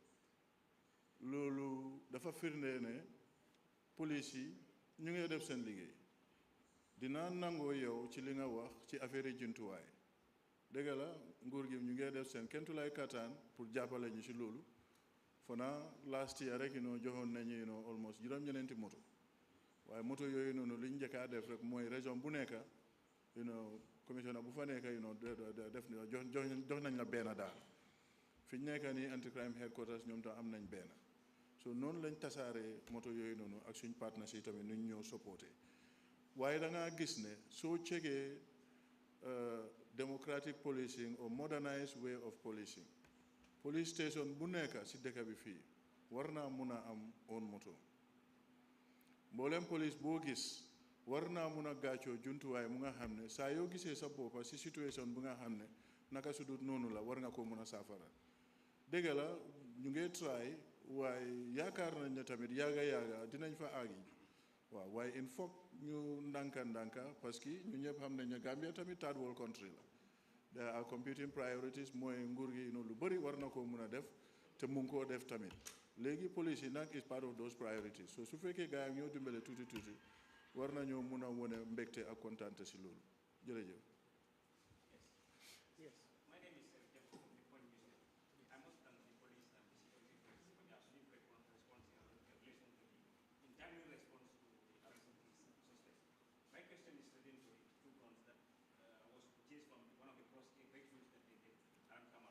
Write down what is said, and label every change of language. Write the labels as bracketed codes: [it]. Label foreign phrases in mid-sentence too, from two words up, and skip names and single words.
[wo] loolu dafa firnde ne police yi ñu ngi def seen liggéey dinaa nangoo yow ci li nga wax ci affaire yi jumtuwaay dëgg la nguur gi ñu ngi def seen kentulaay kattaan pour jàppale ñu ci loolu fona [en] last year [wo] rek joxoon nañu almost juróom-ñeneenti moto waaye moto yooyu noonu li ñu njëkk a def rek mooy région bu nekk commissionnaire bu fa nekk def jox nañ la benn daal fi ñu nekk nii [en] anti crime headquarters [wo] ñoom tam am nañ benn so noonu lañ tasaaree moto yooyu noonu ak suñ partenaires yi tamit nu ñu ñëw supporté waaye da ngaa gis ne soo cegee [en] democratic policing or modernized way of policing police station [wo] bu nekk si dëkk bi fii war naa mun a am own moto mboolem police boo gis war naa mun a gàccoo jumtuwaay mu nga xam ne saa yoo gisee sa boppa si situation bu nga xam ne naka su dul noonu la war nga ko mun a saafara dëgg la ñu ngi try waaye yaakaar nañ ne tamit yaaga dinañ fa àgg waaw waaye [fr] il faut [wo] ñu ndànka [fr] parce que [wo] ñu ñëpp xam nañ ne Gambia tamit [en] third world country [wo] la [en] there are competing priorities [wo] mooy nguur gi lu bëri war na koo mun a def te mu ngi koo def tamit léegi police yi nag [en] is part of those priorities [wo] so su fekkee gars yi ñoo dimbale tuuti war nañoo mun a wone mbégte ak kontaante si loolu jërëjëf. [en] Yes. My name is Jeff from the Point Museum. I must thank the police and the security forces for their swift response in relation to the timely response to the arrest of these suspects. My question is relating to the two guns that was purchased from one of the breakthroughs that they did around Kamal.